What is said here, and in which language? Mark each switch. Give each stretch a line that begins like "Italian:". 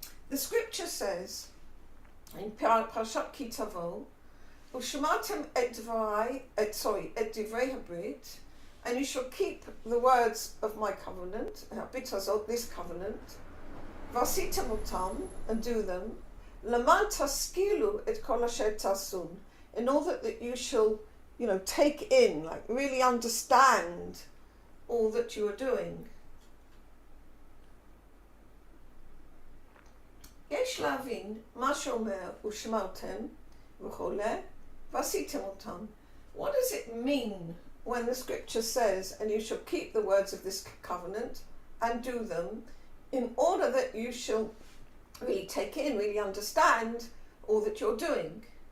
English: The scripture says in parasha Ki Tavo,
Hebrew: "Ushmatem et divrei habrit,"
English: and you shall keep the words of my covenant, this covenant,
Hebrew: vasitem otam,
English: and do them,
Hebrew: leman taskilu et kol asher tasun,
English: in order that you shall, take in, like really understand all that you are doing.
Hebrew: יש להבין מה שאומר ושמרתם וכו' ועשיתם אותם.
English: What does it mean when the scripture says, and you shall keep the words of this covenant and do them, in order that you shall really take in, really understand all that you're doing?